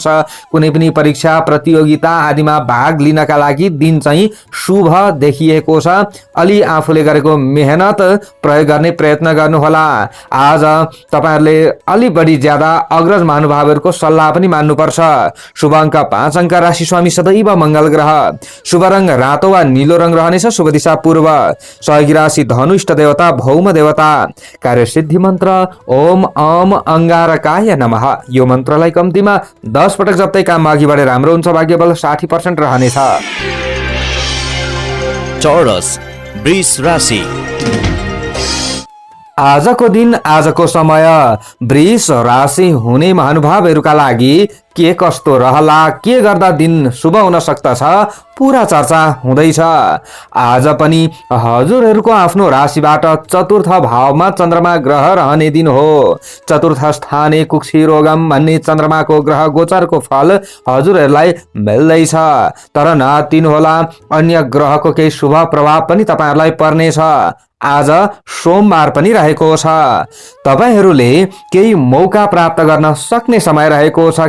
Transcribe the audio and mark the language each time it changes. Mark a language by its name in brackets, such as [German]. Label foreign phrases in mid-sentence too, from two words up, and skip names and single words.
[Nepali] कुनै पनि परीक्षा प्रतियोगिता आदिमा भाग लिनका लागि दिन चाहिँ शुभ देखिएको छ। अलि आफूले गरेको मेहनत प्रयोग गर्ने प्रयत्न गर्नुहोला। आज तपाईहरूले अलि बढी ज्यादा अग्रज महानुभावहरूको सल्लाह पनि मान्नुपर्छ। शुभ अङ्क 5 अङ्क। राशि स्वामी सदैव मंगल ग्रह। शुभ रंग रातो वा नीलो रंग रहनेछ। शुभ दिशा पूर्व। सहयोगी राशि धनु। इष्ट देवता भौम देवता। कार्य सिद्धि मन्त्र [Sanskrit] ओम अम अंगारकाय नमः। [Nepali] यो मन्त्रलाई कम्तीमा 10 पटक जप्दै काममा अघि बढेर राम्रो हुन्छ। भाग्यबल 60% रहनेछ। चौरस वृष राशि। आजको दिन आजको समय वृष राशि हुने महानुभावहरूका लागि के कस्तो रहला, के गर्दा दिन शुभ हुन सक्दछ, पूरा चर्चा हुँदैछ। आज पनि हजुरहरूको आफ्नो राशिबाट चतुर्थ भावमा चन्द्रमा ग्रह रहने दिन हो। [Sanskrit] चतुर्थ स्थाने कुक्षी रोगम [Nepali] भन्ने चन्द्रमाको ग्रह गोचरको फल हजुरहरूलाई मिल्दैछ। तर नतिनुहोला, अन्य ग्रहको केही शुभ प्रभाव पनि तपाईहरूलाई पर्नेछ। आज सोमबार पनि रहेको छ। तपाईहरूले केही मौका प्राप्त गर्न सक्ने समय रहेको छ।